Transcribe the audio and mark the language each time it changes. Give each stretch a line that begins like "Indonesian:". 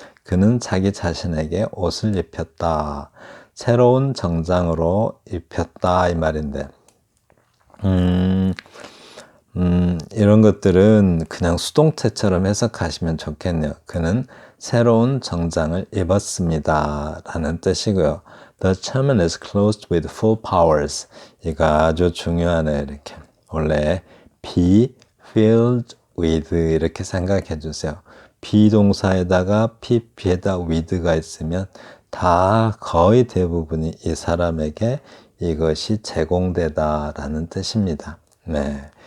Korean: 그는 자기 자신에게 옷을 입혔다. 새로운 정장으로 입혔다 이 말인데 이런 것들은 그냥 수동태처럼 해석하시면 좋겠네요. 그는 새로운 정장을 입었습니다 라는 뜻이고요.
English: The chairman is clothed with full powers.
Korean: 이거 아주 중요하네요. 이렇게 원래 be filled with 이렇게 생각해 주세요. 비동사에다가 pp에다 with가 있으면 다 거의 대부분이 이 사람에게 이것이 제공되다 라는 뜻입니다. 네.